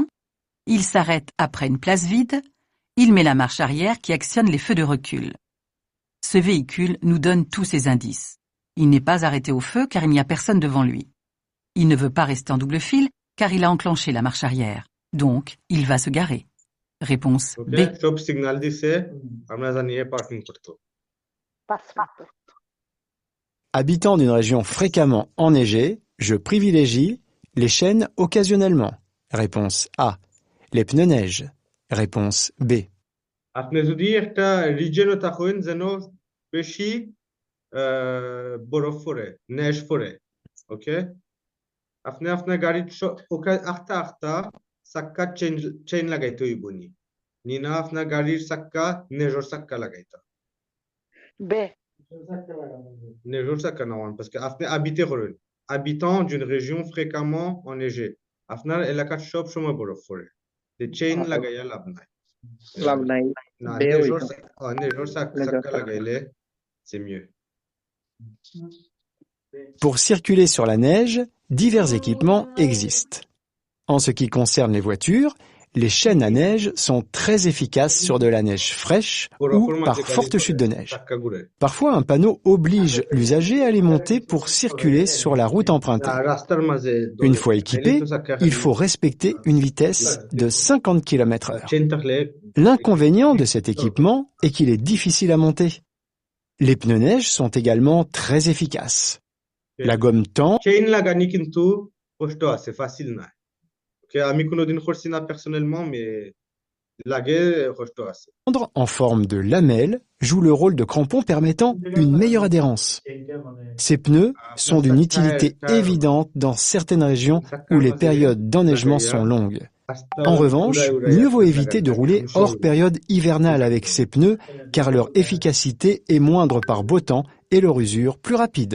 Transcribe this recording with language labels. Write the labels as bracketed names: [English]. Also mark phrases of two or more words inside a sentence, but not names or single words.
[French] Il s'arrête après une place vide. Il met la marche arrière qui actionne les feux de recul. Ce véhicule nous donne tous ces indices. Il n'est pas arrêté au feu car il n'y a personne devant lui. Il ne veut pas rester en double file car il a enclenché la marche arrière. Donc, il va se garer. Réponse B. [Sylheti] সব সিগন্যাল দিছে আমরা জানি পার্কিং করতে [French] Habitant d'une région fréquemment enneigée, je privilégie les chaînes occasionnellement. Réponse A. Les pneus neige. Réponse B. [Sylheti] আপনি যদি একটা রিজিয়নে থাকেন যেন বেশি বরফ পড়ে নেশ পড়ে ওকে আপনি আপনার গাড়ির আখতা চাক্কা চেইন লাগাইতে হইব নি না আপনার গাড়ির চাক্কা নেজর চাক্কা লাগাইতা বে নেজর চাক্কা নাওয়ান [French] parce que [Sylheti] আপনি habité করেন [French] habitant d'une région fréquemment enneigée [Sylheti] আপনার এলাকার সব সময় বরফ পড়ে যে চেইন লাগাইয়া লাভ নাই না নেজর চাক্কা লাগাইলে [French] c'est mieux. Pour circuler sur la neige, divers équipements existent. En ce qui concerne les voitures, les chaînes à neige sont très efficaces sur de la neige fraîche ou par forte chute de neige. Parfois, un panneau oblige l'usager à les monter pour circuler sur la route empruntée. Une fois équipé, il faut respecter une vitesse de 50 km/h. L'inconvénient de cet équipement est qu'il est difficile à monter. Les pneus neige sont également très efficaces. La gomme tend. [Sylheti] চেইন লাগানি কিন্তু কষ্ট আছে facile না ওকে আমি কোনোদিন করছি না [French] personnellement mais [Sylheti] লাগে কষ্ট আছে [French] En forme de lamelle joue le rôle de crampon permettant une meilleure adhérence. Ces pneus sont d'une utilité évidente dans certaines régions où les périodes d'enneigement sont longues. En revanche, mieux vaut éviter de rouler hors période hivernale avec ces pneus car leur efficacité est moindre par beau temps et leur usure plus rapide.